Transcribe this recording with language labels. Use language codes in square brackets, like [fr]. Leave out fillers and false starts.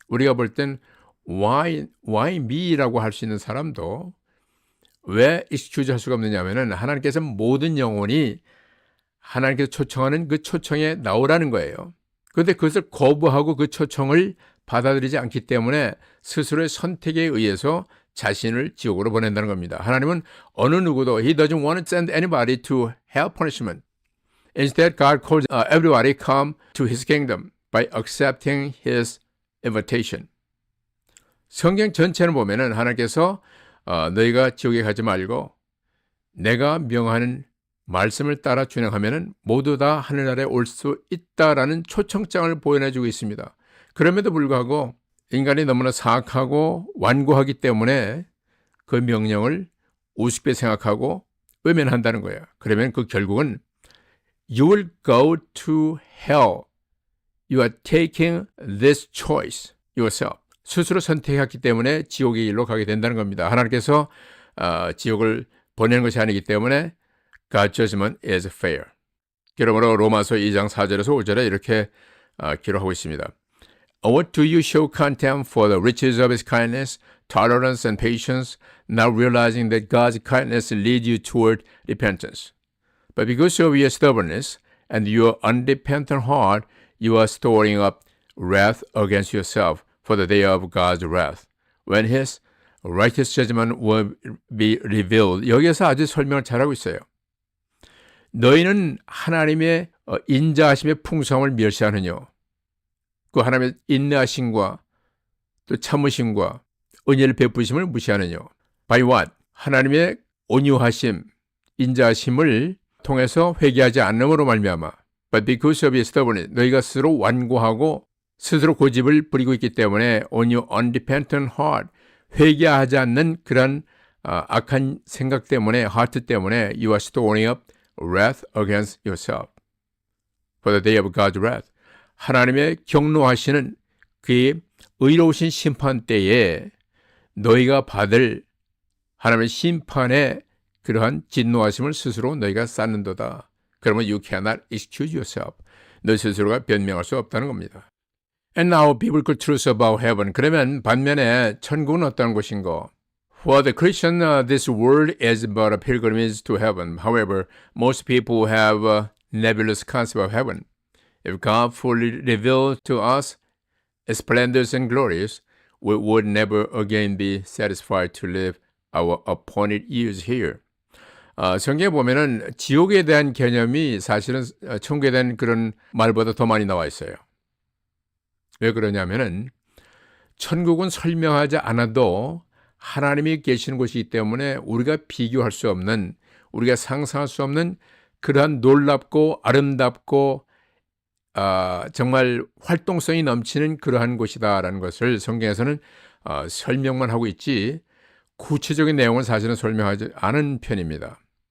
[ko] 우리가 볼 땐 [en] why me [ko] 라고 할 수 있는 사람도 왜 excuse 할 수가 없느냐면은 하나님께서 모든 영혼이 하나님께서 초청하는 그 초청에 나오라는 거예요. 그런데 그것을 거부하고 그 초청을 받아들이지 않기 때문에 스스로의 선택에 의해서 자신을 지옥으로 보낸다는 겁니다. 하나님은 어느 누구도 [en] He doesn't want to send anybody to hell punishment. Instead, God calls everybody come to His kingdom by accepting His invitation. [ko] 성경 전체를 보면은 하나님께서 너희가 지옥에 가지 말고 내가 명하는 말씀을 따라 준행하면은 모두 다 하늘나라에 올 수 있다라는 초청장을 보여내주고 있습니다. 그럼에도 불구하고 인간이 너무나 사악하고 완고하기 때문에 그 명령을 우습게 생각하고 외면한다는 거예요. 그러면 그 결국은 [en] You will go to hell. You are taking this choice yourself. [ko] 스스로 선택했기 때문에 지옥의 길로 가게 된다는 겁니다. 하나님께서 지옥을 보내는 것이 아니기 때문에 [en] God's judgment is fair. [ko] 그러므로 로마서 2장 4절에서 5절에 이렇게 기록하고 있습니다. [en] What do you show contempt for the riches of His kindness, tolerance, and patience, not realizing that God's kindness leads you toward repentance? But because of your stubbornness and your unrepentant heart, you are storing up wrath against yourself for the day of God's wrath, when His righteous judgment will be revealed. [ko] 여기에서 아주 설명을 잘하고 있어요. 너희는 하나님의 인자하심의 풍성함을 멸시하느뇨. 그 하나님의 인내하심과 또 참으심과 은혜를 베푸심을 무시하느뇨. [en] By what? [ko] 하나님의 온유하심, 인자하심을 통해서 회개하지 않음으로 말미암아. [en] But because of your stubbornness, [ko] 너희가 스스로 완고하고 스스로 고집을 부리고 있기 때문에 [en] on your unrepentant heart, [ko] 회개하지 않는 그런 악한 생각 때문에, 하트 때문에 [en] you are storing up wrath against yourself for the day of God's wrath. [ko] 하나님의 경노하시는 그의 의로우신 심판 때에 너희가 받을 하나님의 심판의 그러한 진노하심을 스스로 너희가 쌓는도다. 그러면 [en] you cannot excuse yourself. [ko] 너 스스로가 변명할 수 없다는 겁니다. [en] And now biblical truth about heaven. [ko] 그러면 반면에 천국은 어떤 곳인가? [en] For the Christian, this world is but a pilgrimage to heaven. However, most people have a nebulous concept of heaven. If God fully revealed to us His splendors and glories, we would never again be satisfied to live our appointed years here. [ko] 성경에 보면은 지옥에 대한 개념이 사실은 천국에 대한 그런 말보다 더 많이 나와 있어요. 왜 그러냐면은 천국은 설명하지 않아도 하나님이 계시는 곳이기 때문에 우리가 비교할 수 없는, 우리가 상상할 수 없는 그러한 놀랍고 아름답고 정말 활동성이 넘치는 그러한 곳이다라는 것을 성경에서는 설명만 하고 있지 구체적인 내용은 사실은 설명하지 않은 편입니다.